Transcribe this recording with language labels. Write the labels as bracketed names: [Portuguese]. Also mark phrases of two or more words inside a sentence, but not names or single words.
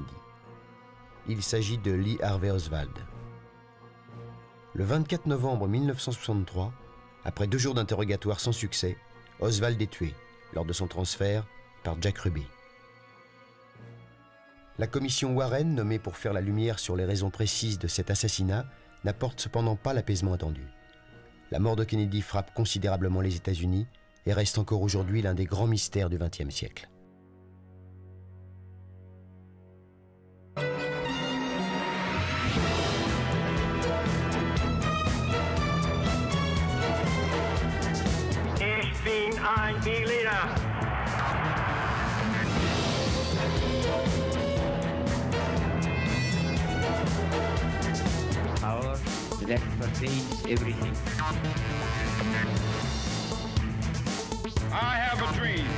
[French] Il s'agit de Lee Harvey Oswald. Le 24 novembre 1963, après 2 jours d'interrogatoire sans succès, Oswald est tué, lors de son transfert, par Jack Ruby. La commission Warren, nommée pour faire la lumière sur les raisons précises de cet assassinat, n'apporte cependant pas l'apaisement attendu. La mort de Kennedy frappe considérablement les États-Unis et reste encore aujourd'hui l'un des grands mystères du XXe siècle. [German] Ich bin ein Berliner. [English] Power that pertains everything. I have a dream.